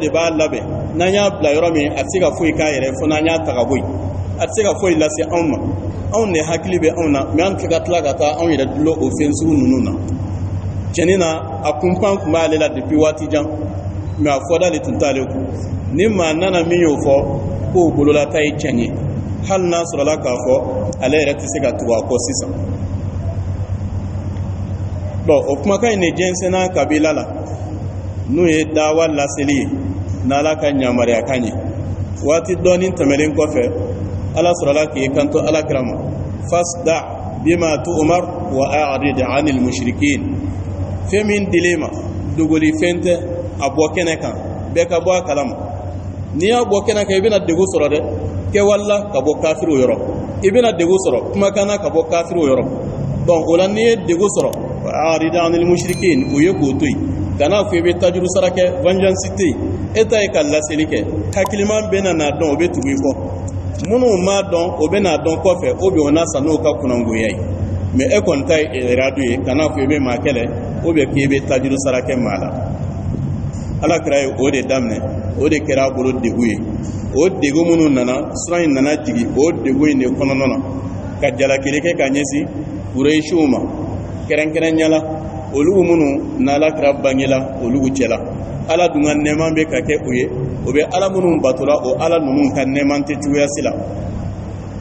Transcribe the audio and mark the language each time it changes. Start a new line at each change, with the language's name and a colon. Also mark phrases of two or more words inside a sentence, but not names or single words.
Bambara: de b'a labɛn n'an y'a bila yɔrɔ min a tɛ se ka foyi k'a yɛrɛ fo n'an y'a ta ka bɔ yen a tɛ se ka foyi lase anw ma anw de hakili bɛ anw na mais an tɛ ka tila ka taa anw yɛrɛ dulon o fɛn sugu ninnu na tiɲɛni na a kunpan tun b'ale la depuis waati jan mais a fɔda de tun t'ale kun ni maa nana min y'o fɔ k'o bololata ye tiɲɛ ye hali n'a sɔrɔla k'a fɔ ale yɛrɛ tɛ se ka tugu a kɔ sisan bon o kumakan in de jɛnsɛnna kabila la n'o ye dawa laseli ye n'ala ka yamaruya kan ye waati dɔɔni tɛmɛlen kɔfɛ ala sɔrɔla k'i kanto alakira ma
Arabic: فاصدع بما تؤمر وأعرض عن المشركين
Bambara: fɛn min dil'i ma dogoli fɛn tɛ a bɔ kɛnɛ kan bɛɛ ka bɔ a kalama n'i y'a bɔ kɛnɛ kan i bɛna degun sɔrɔ dɛ kɛwala ka bɔ kafiriw yɔrɔ i bɛna degun sɔrɔ kumakan na ka bɔ kafiriw yɔrɔ donc o la n'i ye degun sɔrɔ
Arabic: وأعرض عن المشركين
Bambara: o ye k'o to yen kana fɔ i bɛ tajuru sara kɛ vengeance tɛ yen e ta ye ka laseli kɛ hakiliman bɛ na n'a dɔn o bɛ tugu i kɔ minnu m'a dɔn o bɛ n'a dɔn kɔfɛ o bɛ o na san n'o ka kunangoya ye mais e kɔni ta ye radu ye kana fɔ i bɛ maa kɛlɛ o bɛ k'i bɛ tajuru sara kɛ maa la ala kira ye o de daminɛ o de kɛra a bolo degun ye o degun minnu nana sura in nana jigin o degun in de kɔnɔna na ka jalakili kɛ ka ɲɛsin kureyisiw ma kɛrɛnkɛrɛnya la olu minnu n'ala kira bangela olu cɛla ala dun ka nɛɛma bɛ ka kɛ o ye o bɛ ala minnu batola o ala ninnu ka nɛɛma tɛ cogoya si la